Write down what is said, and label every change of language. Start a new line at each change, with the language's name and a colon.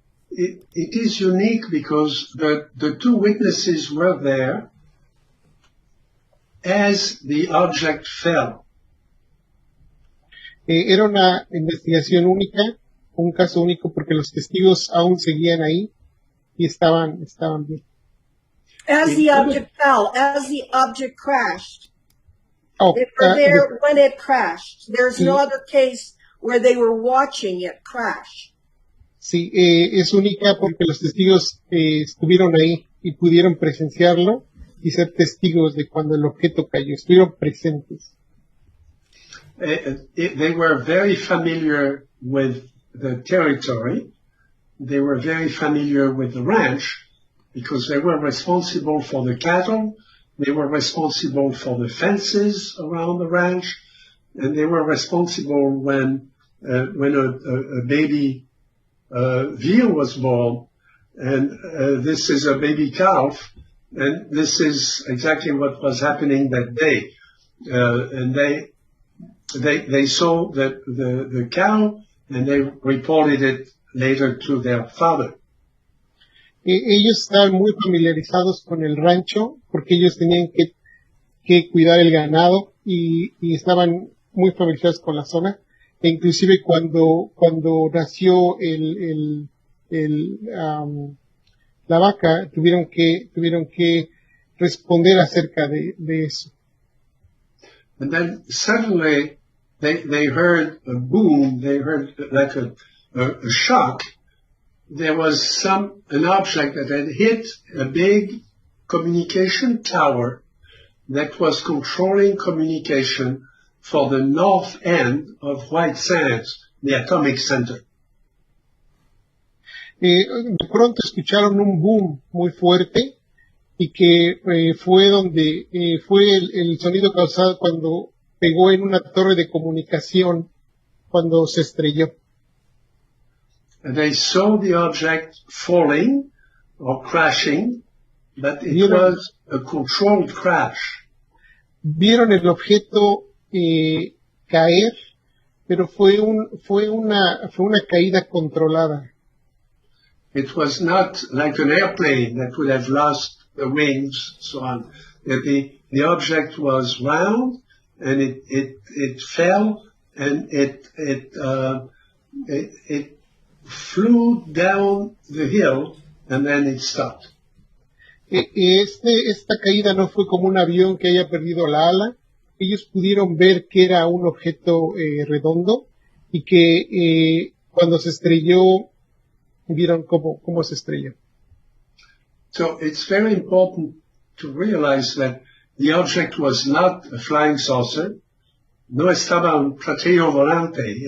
English: It is unique because the two witnesses were there as the object fell.
Spanish: Era una investigación única, un caso único, porque los testigos aún seguían ahí y estaban bien.
English: As the object fell, as the object crashed. Oh, They were there when it crashed. There's no other case where they were watching it crash.
Spanish: sí, es única porque los testigos estuvieron ahí y pudieron presenciarlo y ser testigos de cuando el objeto cayó, estuvieron presentes.
English: They were very familiar with the territory. They were very familiar with the ranch because they were responsible for the cattle. They were responsible for the fences around the ranch, and they were responsible when a baby veal was born, and this is a baby calf, and this is exactly what was happening that day. And they saw the cow, and they reported it later to their father.
Spanish: Ellos estaban muy familiarizados con el rancho porque ellos tenían que cuidar el ganado y estaban muy familiarizados con la zona. E inclusive cuando nació la vaca, tuvieron que responder acerca de eso.
English: And then suddenly they heard a boom, they heard like a shock. There was an object that had hit a big communication tower that was controlling communication for the north end of White Sands, the atomic center.
Spanish: De pronto escucharon un boom muy fuerte y que fue el sonido causado cuando pegó en una torre de comunicación cuando se estrelló.
English: And they saw the object falling or crashing, but it was a controlled crash.
Spanish: Vieron el objeto caer, pero fue una caída controlada.
English: It was not like an airplane that would have lost the wings, so on. The object was round, and it fell, and it flew down the hill, and then it stopped.
Spanish: Esta caída no fue como un avión que haya perdido la ala. Ellos pudieron ver que era un objeto redondo y que cuando se estrelló, vieron cómo se estrelló.
English: So it's very important to realize that the object was not a flying saucer.
Spanish: No estaba un platillo volante.